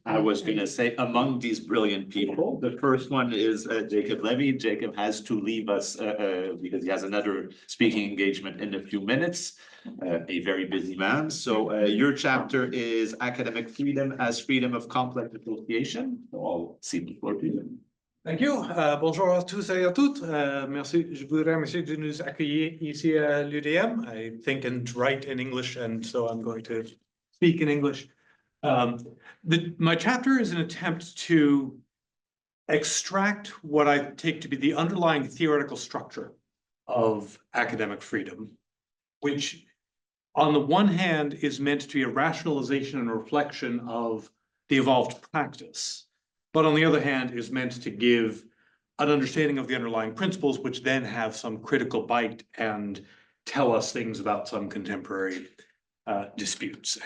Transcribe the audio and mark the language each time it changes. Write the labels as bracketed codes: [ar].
[en] I was gonna say, among these brilliant people, the first one is Jacob Levy. Jacob has to leave us because he has another speaking engagement in a few minutes. A very busy man. So your chapter is Academic Freedom as Freedom of Complex Association. So I'll cede the floor to you. Thank you. [fr] Bonjour à tous et à toutes. Merci. Je voudrais remercier de nous accueillir ici à l'UDM. [en] I think and write in English, and so I'm going to speak in English. My chapter is an attempt to extract what I take to be the underlying theoretical structure of academic freedom, which on the one hand is meant to be a rationalization and reflection of the evolved practice, but on the other hand is meant to give an understanding of the underlying principles, which then have some critical bite and tell us things about some contemporary disputes.